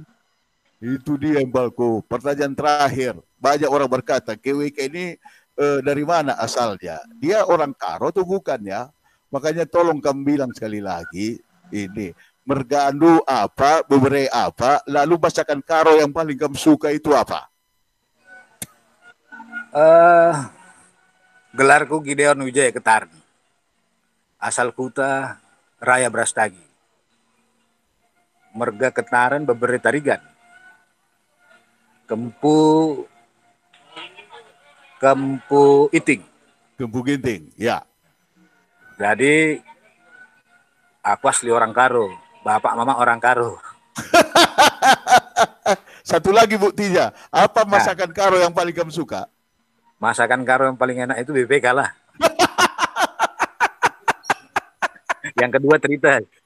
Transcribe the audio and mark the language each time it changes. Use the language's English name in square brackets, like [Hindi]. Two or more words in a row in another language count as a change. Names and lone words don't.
[Indonesian] Itu dia, Balko. Pertanyaan terakhir. Banyak orang berkata, KWK ini dari mana asalnya? Dia orang Karo atau bukan ya? Makanya tolong kami bilang sekali lagi, ini merganu apa, beberapa apa, lalu bacakan Karo yang paling kamu suka itu apa? Gelarku Gideon Wijaya Ketarni. Asal kuta Raya Brastagi. Merga Ketaran Bebere Tarigan. Kempu Iting. Kempu Ginting, ya. Jadi aku asli orang Karo, bapak mama orang Karo. Satu lagi buktinya, apa masakan Karo yang paling kamu suka? Masakan Karo yang paling enak itu BPK lah. Yang kedua cerita.